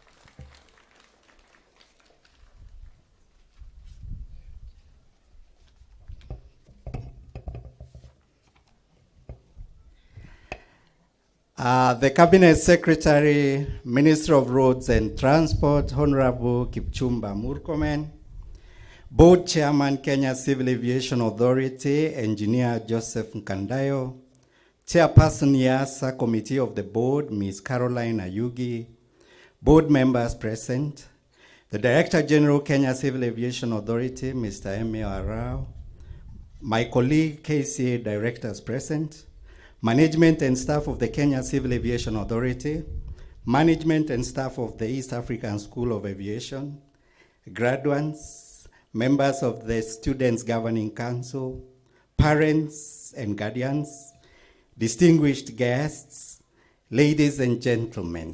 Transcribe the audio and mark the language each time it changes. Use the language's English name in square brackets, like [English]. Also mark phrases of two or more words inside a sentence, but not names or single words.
[English] The Cabinet Secretary, Minister of Roads and Transport, Honorable Kipchumba Murkomen, Board Chairman, Kenya Civil Aviation Authority, Engineer Joseph Nkandayo, Chairperson EASA Committee of the Board, Ms. Caroline Ayugi, Board members present, the Director General, Kenya Civil Aviation Authority, Mr. Emil Arao, my colleague, KCA directors present, management and staff of the Kenya Civil Aviation Authority, management and staff of the East African School of Aviation, graduates, members of the Students' Governing Council, parents and guardians, distinguished guests, ladies and gentlemen.